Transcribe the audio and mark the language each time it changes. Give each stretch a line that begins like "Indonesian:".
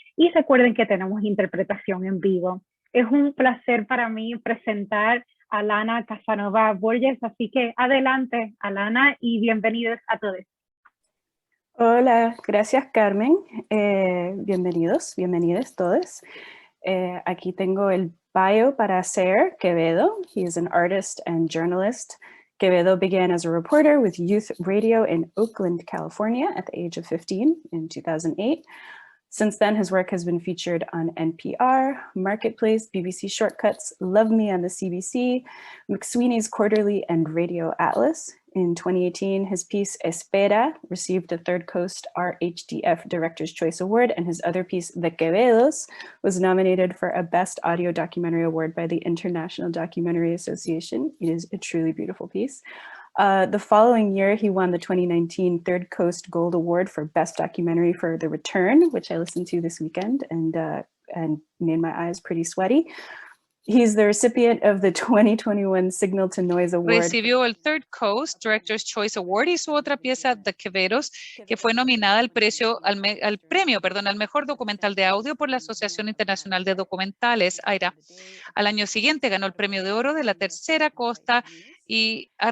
Spanish: Y recuerden que tenemos interpretación en vivo. Es un placer para mí presentar a Lana Casanova Borges, así que adelante, Alana, y bienvenidos a todos. Hola, gracias Carmen. Bienvenidos, bienvenidas todos. Aquí tengo el bio para Zaire Quevedo.
English: He is an artist and journalist. Quevedo began as a reporter with youth radio in Oakland, California at the age of 15 in 2008. Since then, his work has been featured on NPR, Marketplace, BBC Shortcuts, Love Me on the CBC, McSweeney's Quarterly, and Radio Atlas. In 2018, his piece Espera received a Third Coast RHDF Director's Choice Award, and his other piece, The Quevedos, was nominated for a Best Audio Documentary Award by the International Documentary Association. It is a truly beautiful piece. The following year, he won the 2019 Third Coast Gold Award for Best Documentary for The Return, which I listened to this weekend and made my eyes pretty sweaty. He's the recipient of the 2021 Signal to Noise Award.
Spanish: Recibió el Third Coast Director's Choice Award y su otra pieza, The Quevedos, que fue nominada al premio, al mejor documental de audio por la Asociación Internacional de Documentales, AIRA. Al año siguiente ganó el premio de oro de la Tercera Costa y